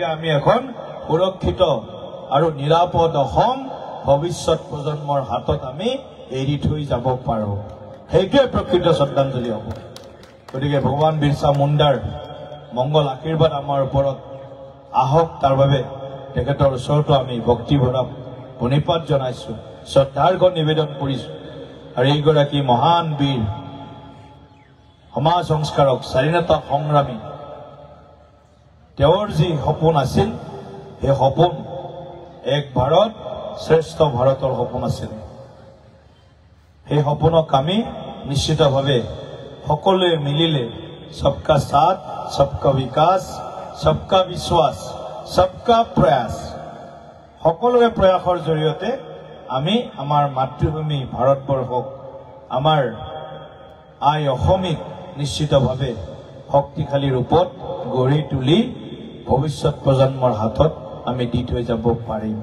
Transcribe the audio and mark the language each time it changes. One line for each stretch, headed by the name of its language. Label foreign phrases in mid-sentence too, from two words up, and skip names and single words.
Assamese: আমি এখন সুৰক্ষিত আৰু নিৰাপদ অসম ভৱিষ্যত প্ৰজন্মৰ হাতত আমি এৰি থৈ যাব পাৰো সেইটোৱে প্ৰকৃত শ্ৰদ্ধাঞ্জলি হ'ব গতিকে ভগৱান বিৰছা মুণ্ডাৰ মংগল আশীৰ্বাদ আমাৰ ওপৰত আহক তাৰ বাবে তেখেতৰ ওচৰতো আমি ভক্তিভৰা প্ৰণিপাত জনাইছো শ্ৰদ্ধাৰ্ঘ্য নিবেদন কৰিছো আৰু এইগৰাকী মহান বীৰ সমাজ সংস্কাৰক স্বাধীনতা সংগ্ৰামী তেওঁৰ যি সপোন আছিল সেই সপোন এক ভাৰত শ্ৰেষ্ঠ ভাৰতৰ সপোন আছিল সেই সপোনক আমি নিশ্চিতভাৱে সকলোৱে মিলিলে
Hindi: सबका साथ सबका विकास सबका विश्वास सबका प्रयास
Assamese: সকলোৰে প্ৰয়াসৰ জৰিয়তে আমি আমাৰ মাতৃভূমি ভাৰতবৰ্ষক আমাৰ আই অসমিক নিশ্চিতভাৱে শক্তিশালী ৰূপত গঢ়ি তুলি ভৱিষ্যত প্ৰজন্মৰ হাতত আমি দি থৈ যাব পাৰিম